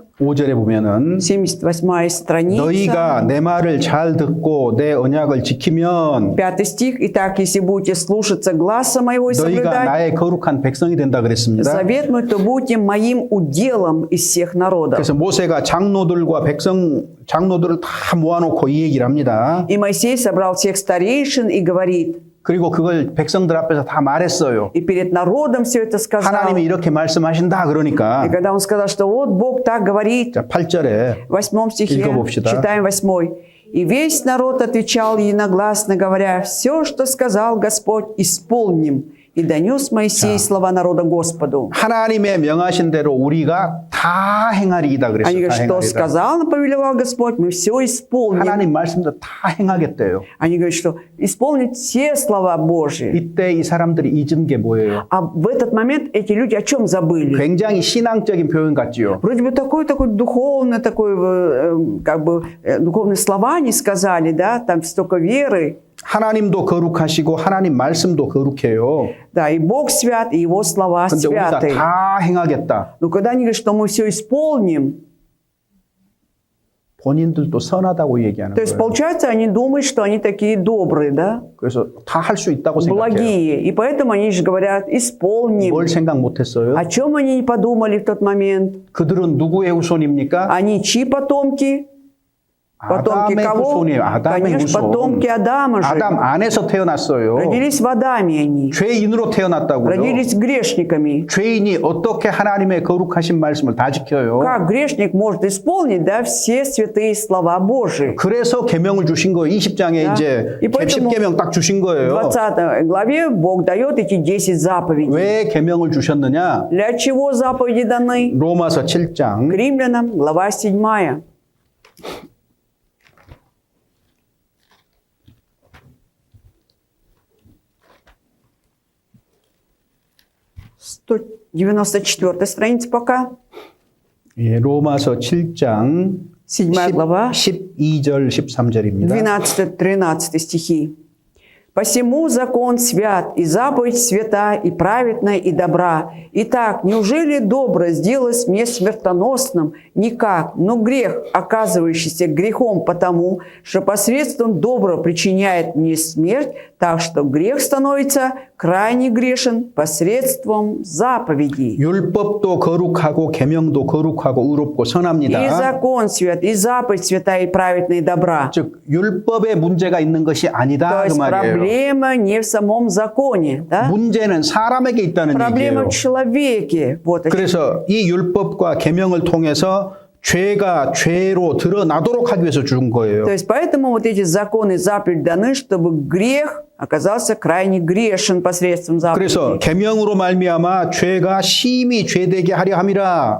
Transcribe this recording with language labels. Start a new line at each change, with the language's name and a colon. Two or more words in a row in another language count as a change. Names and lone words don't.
Korean: 5절에 보면은
Russian: 78 страница.
Korean: 너희가 내 말을 잘 듣고 내 언약을 지키면
Russian: 5 стих. Итак, если будете слушаться гласа моего и
Korean: 너희가
Russian: соблюдать
Korean: 나의 거룩한 백성이 된다 그랬습니다.
Russian: завет мой, то будете моим уделом из всех народов.
Korean: 그래서 모세가 장로들과 장로들을 다 모아놓고 이 얘기를 합니다.
Russian: И Моисей собрал всех старейшин и говорит,
Korean: 그리고 그걸 백성들 앞에서 다 말했어요.
Russian: и перед народом все это сказал.
Korean: 하나님이 이렇게 말씀하신다 그러니까.
Russian: И когда он сказал, что вот Бог так говорит,
Korean: 자, 8절에
Russian: в 8 стихе,
Korean: 읽어봅시다.
Russian: читаем 8. «И весь народ отвечал единогласно, говоря: все, что сказал Господь, исполним. И донес Моисей слова народа Господу».
Korean: 하나님의 명하신 대로 우리가 다 행하리이다 그랬어요.
Russian: Они
Korean: 다
Russian: говорят, что
Korean: 행하리이다.
Russian: сказал, повелевал Господь, мы все исполним.
Korean: 하나님 말씀도 다 행하겠대요.
Russian: Они говорят, что исполнить все слова Божьи.
Korean: 이때 이 사람들이 잊은 게 뭐예요?
Russian: А в этот момент эти люди о чем забыли?
Korean: 굉장히 신앙적인 표현 같지요.
Russian: Вроде бы такой духовный, духовные слова они сказали, да, там столько веры.
Korean: 하나님도 거룩하시고 하나님 말씀도 거룩해요.
Russian: Да, и Бог свят, и Его слова
Korean: 근데 우리가
Russian: святы.
Korean: 다 행하겠다.
Russian: Но когда они говорят, что мы все исполним,
Korean: 본인들도 선하다고 얘기하는
Russian: то есть,
Korean: 거예요.
Russian: получается, они думают, что они такие добрые, да,
Korean: 그래서 다 할 수 있다고 생각해요.
Russian: благие. И поэтому они же говорят, исполним.
Korean: 뭘 생각 못했어요?
Russian: О чем они не подумали в тот момент?
Korean: 그들은 누구의 후손입니까?
Russian: Они чьи потомки? Потомки
Korean: 아담의
Russian: кого?
Korean: 후손이에요. 아담의
Russian: Конечно,
Korean: 후손.
Russian: потомки Адама же.
Korean: 아담 안에서 태어났어요.
Russian: Родились в Адаме они.
Korean: 죄인으로 태어났다고요.
Russian: Родились грешниками.
Korean: 죄인이 어떻게 하나님의 거룩하신 말씀을 다 지켜요?
Russian: Как грешник может исполнить, да, все святые слова Божии?
Korean: 그래서 계명을 주신 거예요. 20장에
Russian: Да.
Korean: 이제
Russian: И поэтому
Korean: 10계명 딱 주신
Russian: В
Korean: 거예요.
Russian: 20 главе Бог дает эти 10 заповедей.
Korean: 왜 계명을 주셨느냐?
Russian: Для чего заповеди даны?
Korean: 로마서
Russian: К
Korean: 7장
Russian: римлянам, глава 7. 194 страница пока.
Korean: 예, 로마서 7장
Russian: 7 глава,
Korean: 12절 13절입니다.
Russian: 12-13 стихи. «Посему закон свят, и заповедь свята, и праведна, и добра. Итак, неужели добро сделалось мне смертоносным? Никак, но грех, оказывающийся грехом потому, что посредством доброго причиняет мне смерть, так что грех становится крайне грешен посредством заповедей».
Korean: 율법도 거룩하고 계명도 거룩하고 의롭고
Russian: И
Korean: 선합니다.
Russian: закон свят, и заповедь святая, и праведна, и добра.
Korean: 즉 율법에 문제가 있는 것이
Russian: То
Korean: 아니다 그
Russian: есть
Korean: 말이에요.
Russian: проблема не в самом законе, да?
Korean: 문제는 사람에게 있다는
Russian: Проблема
Korean: 얘기예요.
Russian: в человеке. Вот о чем.
Korean: 그래서 이 율법과 계명을 통해서 죄가 죄로 드러나도록 하기 위해서 준 거예요.
Russian: То есть поэтому вот эти законы и заповеди даны, чтобы грех оказался крайне грешен посредством
Korean: 그래서
Russian: заповедей.
Korean: 계명으로 말미암아 죄가 심히 죄되게 하려 함이라.